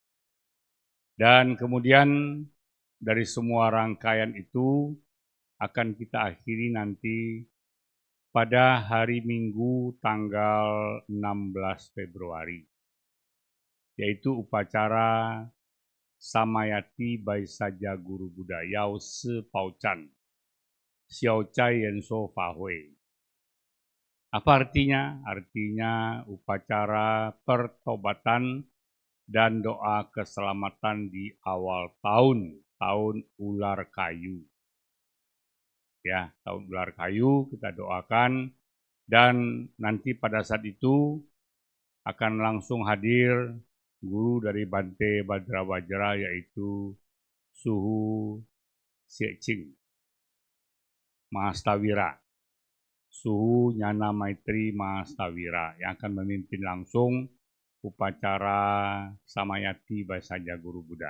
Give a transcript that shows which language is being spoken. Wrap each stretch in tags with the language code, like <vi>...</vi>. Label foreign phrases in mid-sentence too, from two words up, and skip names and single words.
<id>Dan kemudian dari semua rangkaian itu akan kita akhiri nanti pada hari Minggu tanggal 16 Februari. yaitu upacara Samayati Baisaja Guru Buddha Yao Se Paucan Xiao Cai Yenso Fahui. Apa artinya? Artinya upacara pertobatan dan doa keselamatan di awal tahun ular kayu. Ya, tahun ular kayu kita doakan, dan nanti pada saat itu akan langsung hadir guru dari Bante Bajra yaitu Suhu Sieching Mahastawira, Suhu Nyana Maitri Mahastawira yang akan memimpin langsung upacara Samayati Baisaja Guru Buddha.</id>